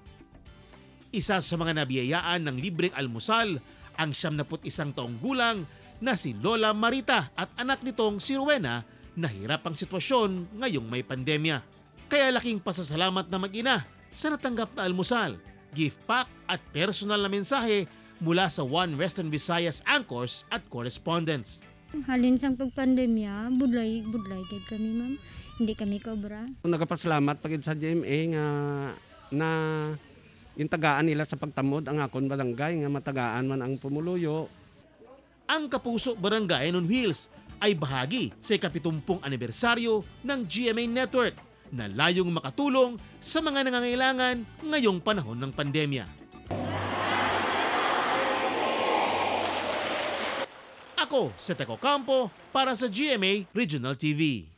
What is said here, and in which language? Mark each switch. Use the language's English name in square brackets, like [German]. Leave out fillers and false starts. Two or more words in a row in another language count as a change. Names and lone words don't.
[Filipino] Isa sa mga nabiyayaan ng libreng almusal ang 71 taong gulang na si Lola Marita at anak nitong si Rowena na hirap ang sitwasyon ngayong may pandemya. Kaya laking pasasalamat na mag-ina sa natanggap na almusal, gift pack at personal na mensahe mula sa One Western Visayas anchors at correspondents. [Hiligaynon] Halin sang pagpandemya, budlay kay kami ma'am. [Filipino] Hindi kami kobra. [Hiligaynon] Nagapasalamat pagid sa GMA nga na yung tagaan nila sa pagtamod ang akon barangay nga matagaan man ang pumuluyo. [Filipino] Ang Kapuso Barangayan on Wheels ay bahagi sa 70 anibersaryo ng GMA Network na layong makatulong sa mga nangangailangan ngayong panahon ng pandemya. Ako si Teco Campo para sa GMA Regional TV.